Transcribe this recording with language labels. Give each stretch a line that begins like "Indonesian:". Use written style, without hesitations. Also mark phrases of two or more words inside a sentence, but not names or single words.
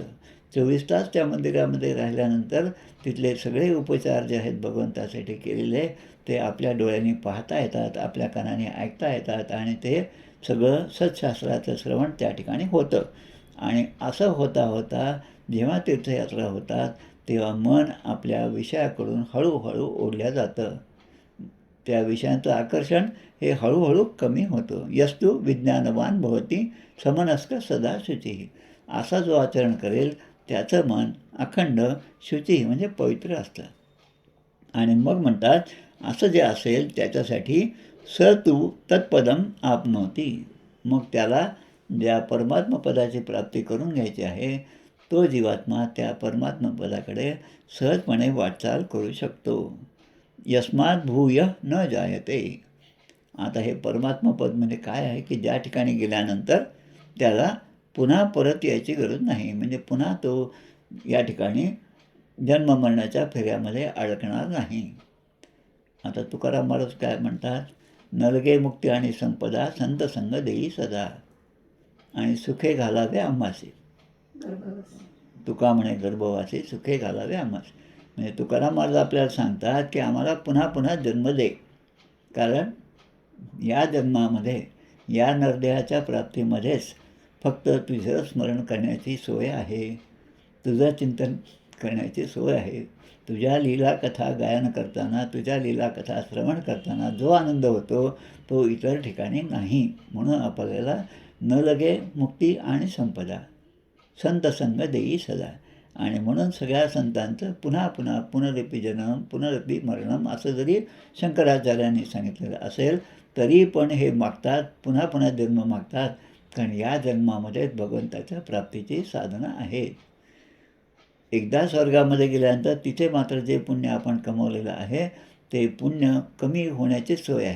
Marathi: 24 तास त्या मंदिरामध्ये राहिल्यानंतर तिथले सगळे उपचार जे आहेत भगवंतासाठी केलेले, ते आपल्या डोळ्यांनी पाहता येतात, आपल्या कानाने ऐकता येतात आणि ते सगळं सत्शास्त्राचं श्रवण त्या ठिकाणी होतं. आणि असं होता होता जेव्हा तीर्थयात्रा होतात, तेव्हा मन आपल्या विषयाकडून हळूहळू ओढल्या जातं. त्या विषयांचं आकर्षण हे हळूहळू कमी होतं.
Sanskrit: यस्तु विज्ञानवान भवती समनस्क सदा शुचिः.
Marathi: असा जो आचरण करेल त्याचं मन अखंड शुची म्हणजे पवित्र असतं. आणि मग म्हणतात, असं जे असेल त्याच्यासाठी
Sanskrit: स तू तत्पदम आपनोती.
Marathi: मग त्याला ज्या परमात्मपदाची प्राप्ती करून घ्यायची आहे, तो जीवात्मा त्या परमात्मपदाकडे सहजपणे वाटचाल करू शकतो.
Sanskrit: यस्मात भूय न जायते.
Marathi: आता हे परमात्मपद म्हणजे काय आहे की ज्या ठिकाणी गेल्यानंतर त्याला पुन्हा परत यायची गरज नाही, म्हणजे पुन्हा तो या ठिकाणी जन्ममरणाच्या फेऱ्यामध्ये अडकणार नाही. आता तुकाराम महाराज काय म्हणतात, नलगे मुक्ती आणि संपदा संत संग देई सदा आणि सुखे घालावे आम्हासी. तुका म्हणे गर्भवासी सुखे घालावे आम्हास. म्हणजे तुकाराम महाराज आपल्याला सांगतात की आम्हाला पुन्हा पुन्हा जन्म दे, कारण या जन्मामध्ये या नरदेहाच्या प्राप्तीमध्येच फक्त तुझं स्मरण करण्याची सोय आहे, तुझं चिंतन करण्याची सोय आहे. तुझ्या लीला कथा गायन करताना, तुझ्या लीला कथा श्रवण करताना जो आनंद होतो तो इतर ठिकाणी नाही. म्हणून आपल्याला न लगे मुक्ती आणि संपदा, संत संग देई सदा. आणि म्हणून सगळ्या संतांचं पुन्हा पुन्हा
Sanskrit: पुनरपी जन्म पुनरपी मरणम
Marathi: असं जरी शंकराचार्यांनी सांगितलेलं असेल तरी पण हे मागतात, पुन्हा पुन्हा जन्म मागतात, कारण या जन्मामध्ये भगवंताच्या प्राप्तीची साधना आहे. एकदा स्वर्गामध्ये गेल्यानंतर तिथे मात्र जे पुण्य आपण कमवलेलं आहे ते पुण्य कमी होण्याची सोय आहे.